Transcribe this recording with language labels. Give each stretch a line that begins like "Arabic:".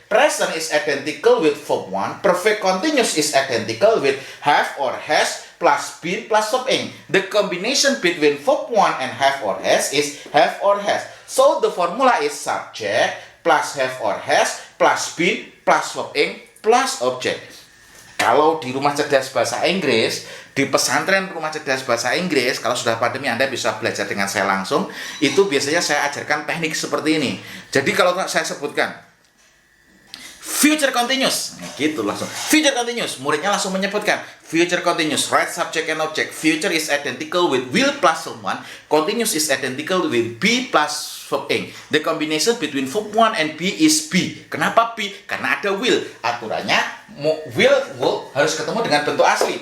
English: Present is identical with verb 1. Perfect continuous is identical with have or has plus been plus verb ing. The combination between verb 1 and have or has is have or has. So the formula is subject plus have or has plus been plus verb ing plus object.
Indonesian: Kalau di rumah cerdas bahasa Inggris, di pesantren rumah cerdas bahasa Inggris, kalau sudah pandemi Anda bisa belajar dengan saya langsung, itu biasanya saya ajarkan teknik seperti ini. Jadi kalau saya sebutkan future continuous, gitu langsung.
English: Future continuous,
Indonesian: muridnya langsung menyebutkan
English: future continuous, right subject and object. Future is identical with will plus verb 1. Continuous is identical with be plus verb ing. The combination between verb 1 and be is be.
Indonesian: Kenapa be? Karena ada will. Aturannya will harus ketemu dengan bentuk asli.